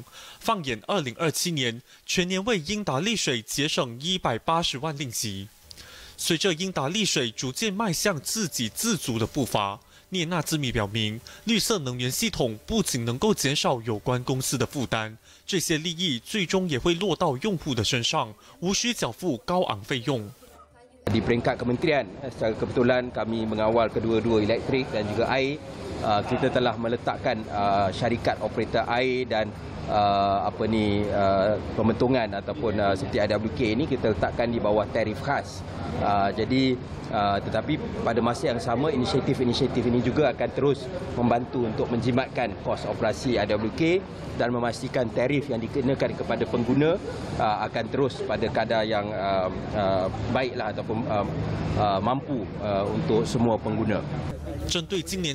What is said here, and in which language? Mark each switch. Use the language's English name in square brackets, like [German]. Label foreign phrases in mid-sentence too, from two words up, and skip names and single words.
[Chinese] 放眼2027年，全年为英达利水节省180万令吉。随着英达利水逐渐迈向自给自足的步伐，聂纳兹米表明，绿色能源系统不仅能够减少有关公司的负担，这些利益最终也会落到用户的身上，无需缴付高昂费用。 [Malay] Di peringkat kementerian, secara kebetulan kami mengawal kedua-dua elektrik dan juga air. Kita telah meletakkan syarikat operator air dan pembentungan ataupun seperti IWK ini kita letakkan di bawah tarif khas. Jadi tetapi pada masa yang sama inisiatif-inisiatif ini juga akan terus membantu untuk menjimatkan kos operasi IWK dan memastikan tarif yang dikenakan kepada pengguna akan terus pada kadar yang baiklah ataupun mampu untuk semua pengguna. [Chinese] 针对今年